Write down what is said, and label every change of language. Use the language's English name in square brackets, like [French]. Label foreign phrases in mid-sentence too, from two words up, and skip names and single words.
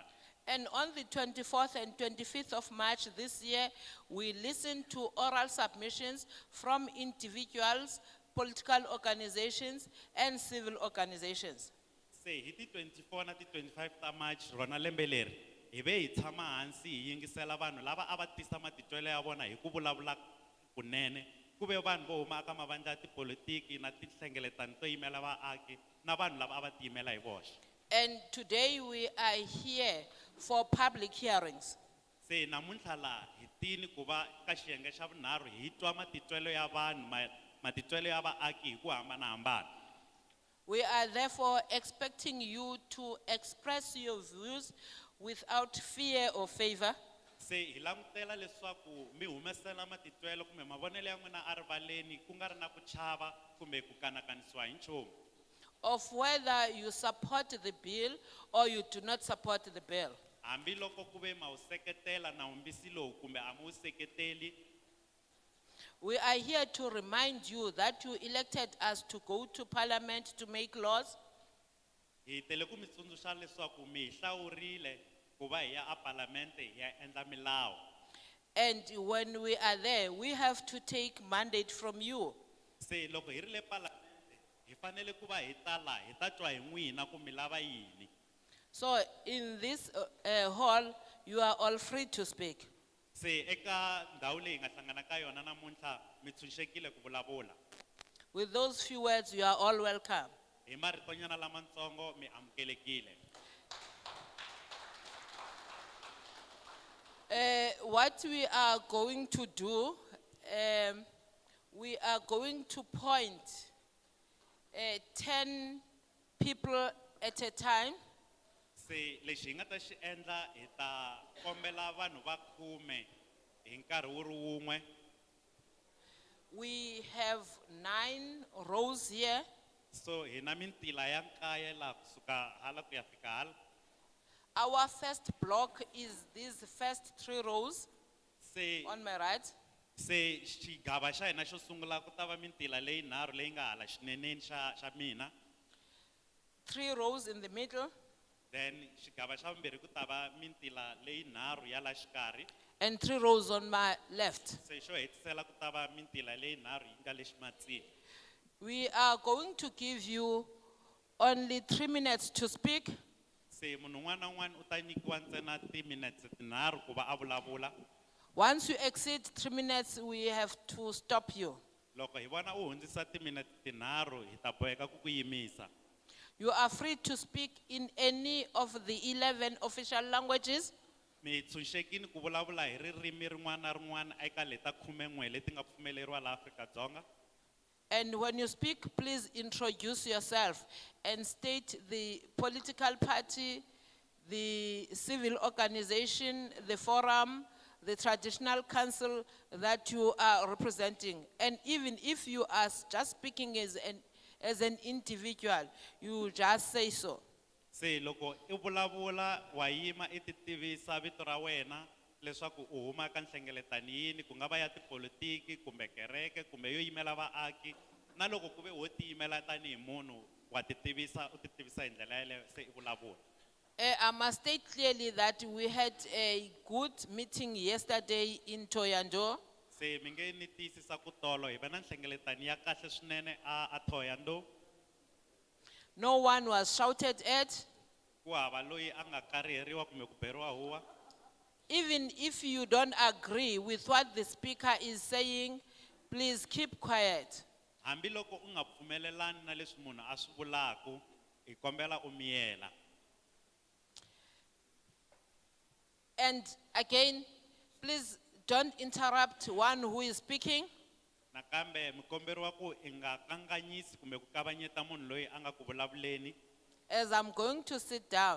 [English] And on the 24th and 25th of March this year, we listened to oral submissions from individuals, political organizations, and civil organizations. [Tsonga] Se hi ti 24 na ti 25 ta March rona lembe leri hi ve hi tshama hansi hi yingisela vanhu lava a va tisa matitwelo ya vona hi ku vulavula kunene ku ve vanhu vo huma aka mavandla ya tipolitiki na tinhlengeletano to yimela vaaki na vanhu lava a va tiyimela hi voxe. [English] And today we are here for public hearings. [Tsonga] Se namuntlha la hi tini ku va ka xiyenge xa vunharhu hi twa matitwelo ya vanhu matitwelo ya vaaki hi ku hambanahambana. [English] We are therefore expecting you to express your views without fear or favor. [Tsonga] Se hi langutela leswaku mi humesela matitwelo kumbe mavonelo ya n'wina a rivaleni ku nga ri na ku chava kumbe ku kanakanisiwa hi nchumu. [English] Of whether you support the bill or you do not support the bill. [Tsonga] Hambi loko ku ve ma wu seketela nawumbisi lowu kumbe a mi wu seketeli. [English] We are here to remind you that you elected us to go to parliament to make laws. [Tsonga] Hi tele ku mi tsundzuxa leswaku mi hi hlawurile ku va hi ya a parlamente hi ya endla milawu. [English] And when we are there, we have to take mandate from you. [Tsonga] Se loko hi ri le parlamente hi fanele ku va hi tala hi ta twa hi n'wina ku mi lava yini. [English] So in this hall, you are all free to speak. [Tsonga] Se eka ndhawu leyi hi nga hlangana ka yona namuntlha mi tshunxekile ku vulavula. [English] With those few words, you are all welcome. [Tsonga] Hi maritonyana lamatsongo mi amukelekile. [English] What we are going to do, we are going to point 10 people at a time. [Tsonga] Se lexi hi nga ta xi endla hi ta kombela vanhu va 10 hi nkarhi wu ri wun'we. [English] We have 9 rows here. [Tsonga] So hi na mintila ya 9 laha kusuka hala ku ya fika hala. [English] Our first block is these first 3 rows [Tsonga] Se [English] on my right. [Tsonga] se xigava xa hina xo sungula ku ta va mintila leyi nharhu leyi nga hala xineneni xa mina. [English] 3 rows in the middle. [Tsonga] Then xigava xa vumbirhi ku ta va mintila leyi nharhu ya la xikarhi. [English] And 3 rows on my left. [Tsonga] Se xo hetisela ku ta va mintila leyi nharhu yi nga le ximatsini. [English] We are going to give you only 3 minutes to speak. [Tsonga] Se munhu un'wana na un'wana u ta nyikiwa ntsena timinetse tinharhu ku va a vulavula. [English] Once you exceed 3 minutes, we have to stop you. [Tsonga] Loko hi vona u hundzisa timinete tinharhu hi ta boheka ku ku yimisa. [English] You are free to speak in any of the 11 official languages. [Tsonga] Mi tshunxekile ku vulavula hi ririmi rin'wana na rin'wana eka leta 11 leti nga pfumeleriwa laha Afrika-Dzonga. [English] And when you speak, please introduce yourself and state the political party, the civil organization, the forum, the traditional council that you are representing. And even if you are just speaking as an individual, you just say so. [Tsonga] Se loko I vulavula wa yima I ti tivisa vito ra wena leswaku u huma ka nhlengeletani yini ku nga va ya tipolitiki kumbe kereke kumbe yo yimela vaaki na loko ku ve wo ti yimela tani hi munhu wa ti tivisa u ti tivisa hi ndlela yaleyo se I vulavula. [English] I must state clearly that we had a good meeting yesterday in Thohoyandou. [Tsonga] Se mi nge ni tiyisisa ku tolo hi va na nhlengeletani ya kahle swinene a Thohoyandou. [English] No one was shouted at. [Tsonga] Ku hava loyi a nga kariheriwa kumbe ku beriwa huwa. [English] Even if you don't agree with what the speaker is saying, please keep quiet. [Tsonga] Hambi loko u nga pfumelelani na leswi munhu a swi vulaku hi kombela u miyela. [English] And again, please don't interrupt one who is speaking. [Tsonga] Nakambe mi komberiwa ku I nga kanganyisi kumbe ku kavanyeta munhu loyi a nga ku vulavuleni. [English] As I'm going to sit down,